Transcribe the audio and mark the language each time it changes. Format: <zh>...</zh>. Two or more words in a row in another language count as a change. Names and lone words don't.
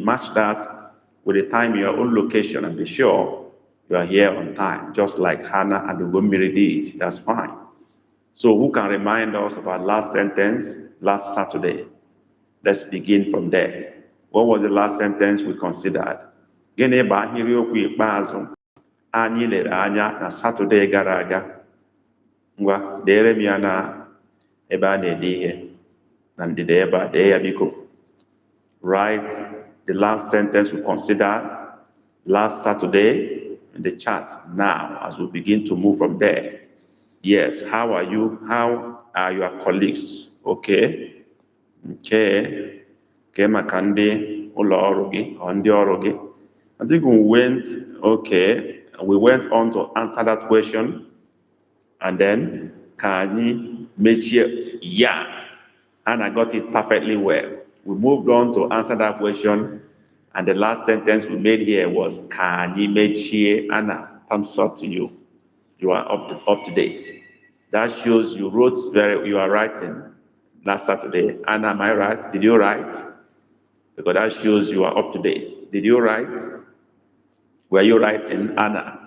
<en>Match that with the time in your own location and be sure you are here on time, just like Hannah and Ugomiri did. That's fine. So who can remind us of our last sentence last Saturday? Let's begin from there. What was the last sentence we considered?</en> <ig>Gịnị bụ ahịrịokwu ikpeazụ anyị lere anya na Saturday gara aga? Ngwa, dere m ya na ebe a na-ede ihe na ndịda ebe a, dee ya biko.</ig> <en>Write the last sentence we considered last Saturday in the chat now as we begin to move from there. Yes, how are you? How are your colleagues? Okay. Okay.</en> <ig>Maka ndị ụlọ ọrụ gị or ndị ọrụ gị.</ig> <en>I think we went on to answer that question, and then</en> <ig>ka anyị mechie ya,</ig> <en>and I got it perfectly well. We moved on to answer that question, and the last sentence we made here was</en> <ig>ka anyị mechie.</ig> <en>Anna, thumbs up to you. You are up to date. That shows you you are writing last Saturday. Anna, am I right? Did you write? Because that shows you are up to date. Did you write? Were you writing, Anna?</en>